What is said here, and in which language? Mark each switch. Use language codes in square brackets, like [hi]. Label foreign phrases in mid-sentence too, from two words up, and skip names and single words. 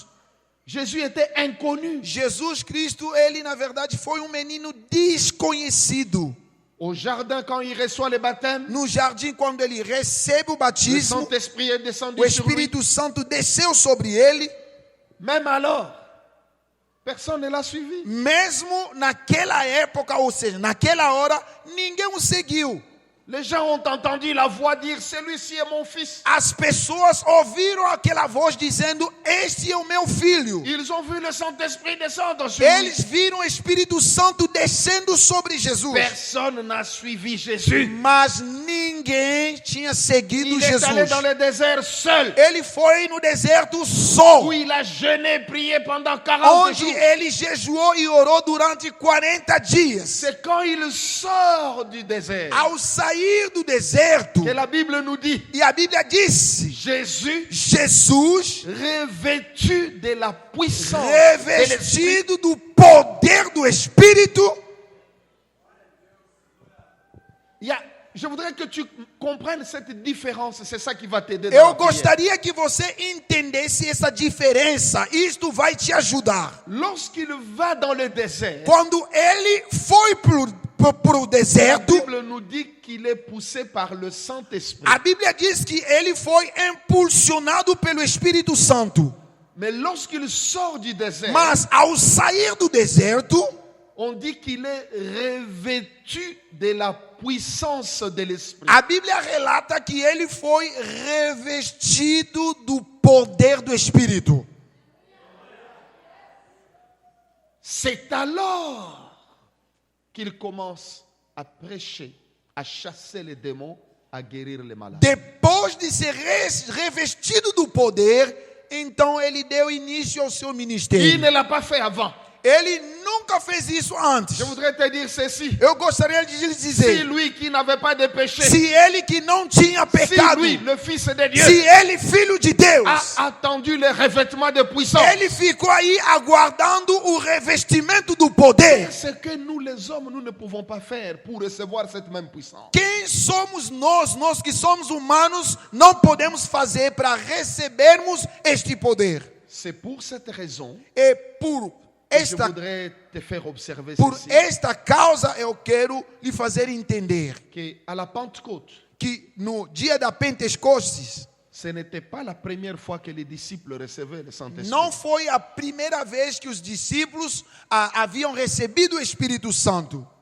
[fr] Jésus était inconnu. [pt] Jesus Cristo, ele na verdade foi menino desconhecido. [fr] Au jardin, quand il reçoit le baptême, [pt] No jardim, quando ele recebe o [fr] le [pt] batismo, [fr] Saint-Esprit est descendu [pt] o [fr] sur lui. [pt] Espírito Santo desceu sobre ele. [fr] Même alors, personne ne l'a suivi. [pt] Mesmo naquela época, ou seja, naquela hora, ninguém o seguiu. [fr] Les gens ont entendu la voix dire, celui-ci est mon fils. [pt] As pessoas ouviram aquela voz dizendo: este é o meu filho. [fr] Ils ont vu le Saint-Esprit descendre sur lui. [pt] Eles viram o Espírito Santo descendo sobre Jesus. [fr] Personne n'a suivi Jésus. [pt] Mas ninguém tinha seguido [fr] Il est allé [pt] Jesus. [fr] dans le désert seul, [pt] Ele foi no deserto só, [fr] où il a jeûné, prié pendant 40 [pt] onde [fr] jours. [pt] ele jejuou e orou durante 40 dias. [fr] C'est quand il sort du désert [pt] Ao sair do deserto, [fr] que la Bible nous dit, [pt] e a Bíblia disse, [fr] Jesus, [pt] Jesus, [fr] revêtu de la puissance, de l'Esprit. [pt] revestido do poder do Espírito. [fr] Je voudrais que tu comprennes cette différence. C'est ça qui va t'aider. [pt] Eu gostaria que você entendesse essa diferença. Isto vai te ajudar. [fr] Lorsqu'il va dans le désert, [pt] Quando ele foi para o [fr] la [pt] deserto, [fr] Bible nous dit qu'il est poussé par le Saint-Esprit. [pt] a Bíblia diz que ele foi impulsionado pelo Espírito Santo. [fr] Mais lorsqu'il sort du désert, [pt] Mas ao sair do deserto, [fr] on dit qu'il est revêtu de la puissance de l'Esprit. [pt] a Bíblia relata que ele foi revestido do poder do Espírito. [fr] C'est alors qu'il commence à prêcher, à chasser les démons, à guérir les malades. [pt] Depois de ser revestido do poder, então ele deu início ao seu [fr] Il [pt] ministério. [fr] ne l'a pas fait avant. [pt] Ele nunca fez isso antes. [fr] Je voudrais te dire ceci. [pt] Eu gostaria de lhe [fr] Si [pt] dizer, [fr] lui qui n'avait pas de péché, [pt] se ele que não tinha [fr] si [pt] pecado, [fr] lui, le Fils de Dieu, [pt] se ele, filho de Deus, [fr] a attendu le revêtement de puissance, [pt] ele ficou aí aguardando o revestimento do poder. [fr] ce que nous les hommes, nous ne pouvons pas faire pour recevoir cette même puissance. [pt] Quem somos nós, nós que somos humanos, não podemos fazer para recebermos este poder? [fr] C'est pour cette raison [pt] E por [fr] que je [pt] esta, [fr] voudrais te faire observer [pt] por [fr] ceci, [pt] esta causa eu quero lhe fazer entender [fr] que à la Pentecôte, [pt] que no dia da Pentecostes, [fr] ce n'était pas la première fois que les disciples recevaient le Saint-Esprit. [pt] não foi a primeira vez que os discípulos haviam recebido o Espírito Santo.